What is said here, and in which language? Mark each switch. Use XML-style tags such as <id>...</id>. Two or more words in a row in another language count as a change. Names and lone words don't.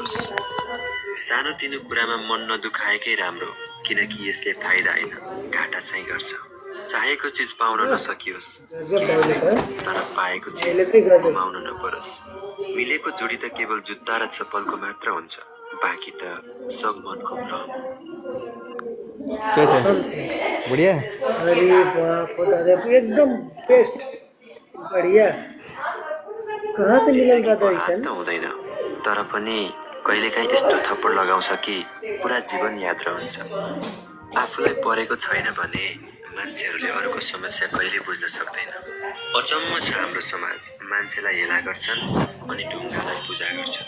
<ne>होस् सानोतिनो कुरामा मन नदुखाएकै राम्रो किनकि यसले फाइदा हैन घाटा चाहिँ गर्छ चाहेको चिज पाउन नसकियोस् तर पाएको चिज गुमाउन नपरोस् मिलेको जोडी त केवल जुत्ता र चप्पलको मात्र हुन्छ बाँकी त सब मनको भ्रम</ne> <hi>कैसे बढ़िया अरे बाप रे दादा एकदम बेस्ट बढ़िया कहाँ से मिलन दादा ऐसा</hi> <ne>त हुँदैन तर पनि कहिलेकाहीँ यस्तो थप्पड लगाउँछ कि पुरा जीवन याद रहन्छ आफूलाई परेको छैन भने मान्छेहरूले अरूको समस्या कहिले बुझ्न सक्दैन अचम्म छ हाम्रो समाज मान्छेलाई हेला गर्छन् अनि ढुङ्गालाई पूजा गर्छन्</ne>